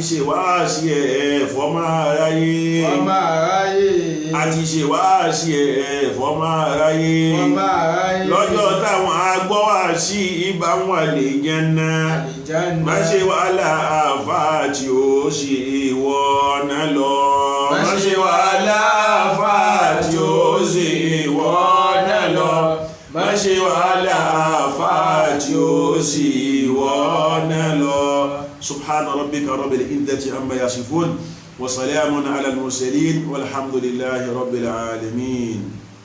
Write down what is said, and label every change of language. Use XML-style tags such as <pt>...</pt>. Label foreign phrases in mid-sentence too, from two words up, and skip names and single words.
<yo>ṣe wáàsí fọ́mọ aráyé a ti ṣe wáàsí fọ́mọ aráyé lọ́jọ́ táwọn agbọ́ wáàsí ibà wọn lè jẹ́nà má ṣe wàhálà àfáà tí ó ṣe wọ́nà lọ má ṣe wàhálà àfáà tí ó ṣe wọ́nà lọ má ṣe wàhálà àfáà tí ó ṣe wọ́nà lọ.</yo> <ar>سبحان ربك رب العزة عما يصفون وسلام على المرسلين والحمد لله رب العالمين.</ar>